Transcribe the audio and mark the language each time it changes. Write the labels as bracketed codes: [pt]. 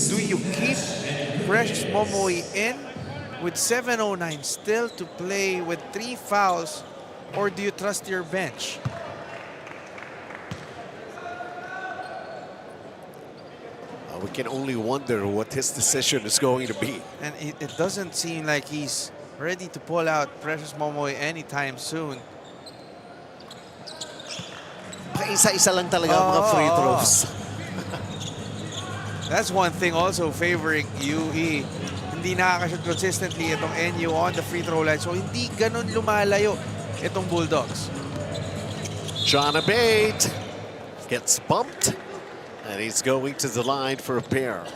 [en] Do you keep Precious Momoe in with 7:09 still to play with 3 fouls, or do you trust your bench? We can only wonder what his decision is going to be. And it doesn't seem like he's ready to pull out Precious Momoe anytime soon. [tl] Paisa-isa lang talaga ang mga free throws. [en] That's one thing also favoring UE. [tl] Hindi nakakashoot consistently itong NU on the free throw line. So hindi ganun lumalayo itong Bulldogs. [en] John Abate gets bumped, and he's going to the line for a pair.